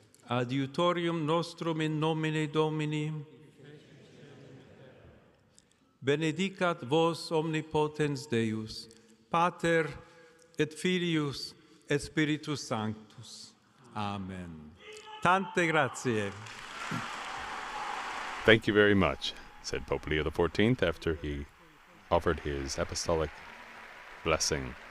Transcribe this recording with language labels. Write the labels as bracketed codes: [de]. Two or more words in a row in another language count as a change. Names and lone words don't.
[la] Adiutorium nostrum in nomine Domini. benedicat vos omnipotens Deus, Pater et Filius et Spiritus Sanctus. [it] Amen. Tante grazie. [en] Thank you very much, said Pope Leo XIV after he offered his apostolic blessing